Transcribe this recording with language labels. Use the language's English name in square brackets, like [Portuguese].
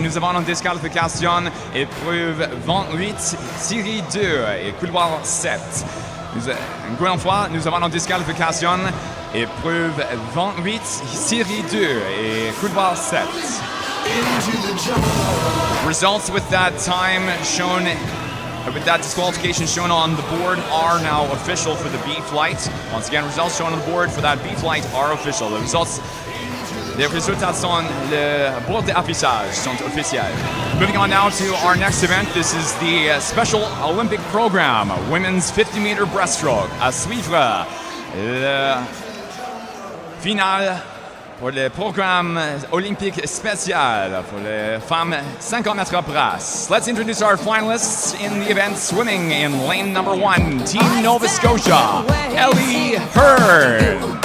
[French] Nous avons une disqualification, épreuve 28, série 2 et couloir 7. Encore une fois, nous avons une disqualification, épreuve 28, série 2 et couloir 7. [English] Results with that time shown, with that disqualification shown on the board are now official for the B flight. Once again, results shown on the board for that B flight are official. [French] Les résultats sont, le board d'affichage sont officiels. [English] Moving on now to our next event. This is the Special Olympic Program, Women's 50-meter breaststroke. [French] À suivre le final pour le programme olympique spécial pour les femmes 50 mètres brasse. [English] Let's introduce our finalists in the event. Swimming in lane number 1, Team Nova Scotia, Ellie Heard.